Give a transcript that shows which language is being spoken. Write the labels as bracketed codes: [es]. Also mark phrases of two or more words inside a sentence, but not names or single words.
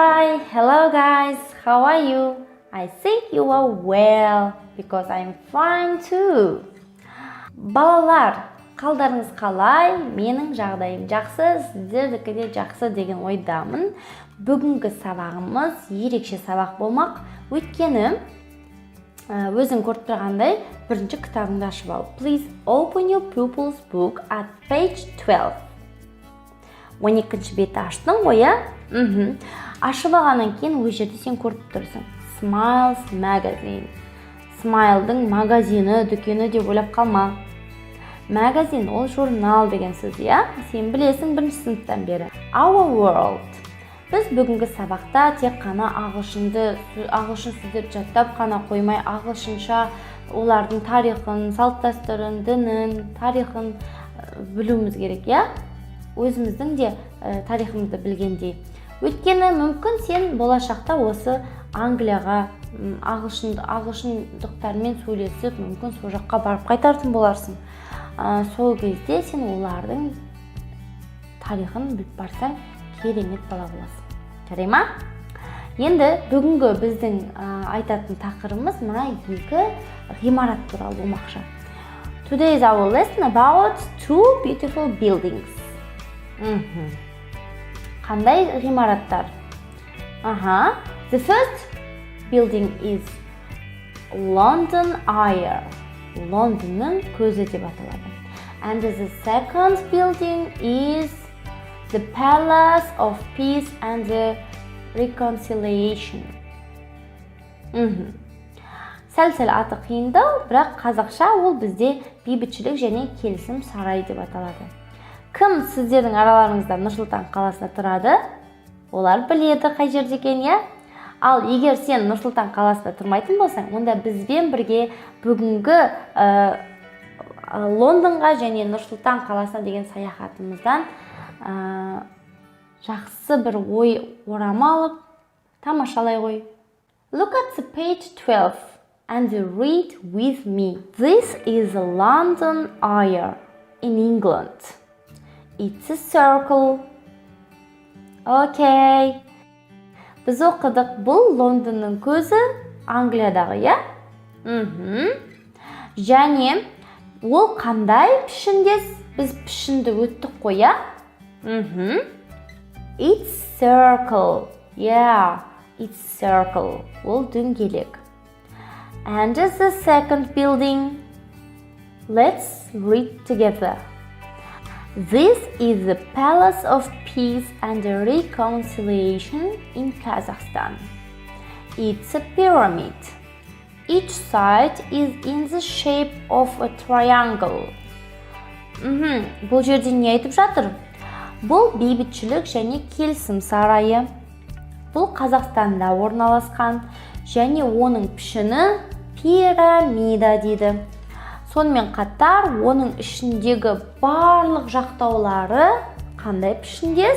[en] Hello guys, how are you? I think you are well because I'm fine too. [kk] Балалар, қалдарыңыз қалай? Менің жағдайым жақсы, сіздердікі де жақсы деген ойдамын. Бүгінгі сабағымыз ерекше сабақ болмақ. Өйткені өзің көріп тұрғандай бірінші кітабыңды ашып ал. [en] Please open your pupil's book at page 12. [kk] 12-ші бетті аштың ғой, иә? Ашып алғаннан кейін өз жерде сен көріп тұрсың. [en] Smiles magazine. [kk] Smile-дың магазині, дүкені деп ойлап қалма. Magazine ол журнал деген сөз, иә? Сен білесің бірінші сыныптан бері. [en] Our world. [kk] Біз бүгінгі сабақта тек қана ағылшын сөздерді жаттап қана қоймай, ағылшынша олардың тарихын, салт-дәстүрін, дінін, тарихын білуіміз керек, иә? Өзіміздің де тарихымызды білгендей. Өйткені мүмкін сен болашақта осы Англияға ағылшындықтармен сөйлесіп, мүмкін сол жаққа барып қайтатын боларсың. Сол кезде сен олардың тарихын біліп барсаң, керемет бала боласың. Жарай ма? Енді бүгінгі біздің айтатын тақырыбымыз мына екі ғимарат туралы болмақшы. [en] Today is our lesson about two beautiful buildings. [kk] Қандай ғимараттар? [en] The first building is London Eye. [kk] Лондонның көзі деп аталады. [en] And the second building is the Palace of Peace and the Reconciliation. [kk] Сәл-сәл аты қиындау, бірақ қазақша ол бізде бейбітшілік және келісім сарайы деп аталады. Кім сіздердің араларыңызда Нұр-Сұлтан қаласында тұрады? Олар біледі қай жерде екен, иә? Ал егер сен Нұр-Сұлтан қаласында тұрмайтын болсаң, онда бізбен бірге бүгінгі Лондонға және Нұр-Сұлтан қаласына деген саяхатымыздан жақсы бір ой орама алып, тамашалай ғой. [en] Look at the page 12 and read with me. This is London Eye in England. It's a circle. Okay. [kk] Біз оқыдық, бұл Лондонның көзі Англиядағы, иә? Және ол қандай пішіндес? Біз пішінді өттік қой, иә? [en] It's circle. Yeah, it's circle. [kk] Ол дөңгелек. [en] And the second building. Let's read together. This is the Palace of Peace and Reconciliation in Kazakhstan. It's a pyramid. Each side is in the shape of a triangle. [kk] Бұл жерде не айтып жатыр? Бұл бейбітшілік және келісім сарайы. Бұл Қазақстанда орналасқан және оның пішіні пирамида дейді. Сонымен қатар, оның ішіндегі барлық жақтаулары қандай пішіндес?